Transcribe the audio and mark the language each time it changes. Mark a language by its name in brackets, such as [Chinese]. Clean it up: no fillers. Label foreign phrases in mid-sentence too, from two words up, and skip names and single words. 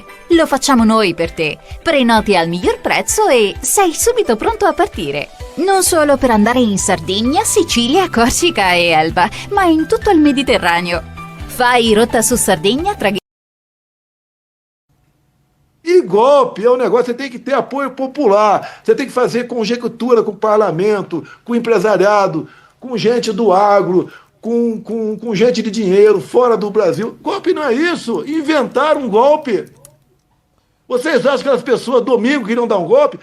[Italian] Lo facciamo noi per te. Prenoti al miglior prezzo e sei subito pronto a partire. Non solo per andare in Sardegna, Sicilia, Corsica e Elba, ma in tutto il Mediterraneo. Fai rotta su Sardegna Traghetti. [Portuguese] E golpe é um negócio, você tem que ter apoio popular, você tem que fazer conjectura com o parlamento, com o empresariado, com gente do agro, com gente de dinheiro fora do Brasil. Golpe não é isso, inventaram um golpe. Vocês acham que as pessoas domingo queriam dar um golpe?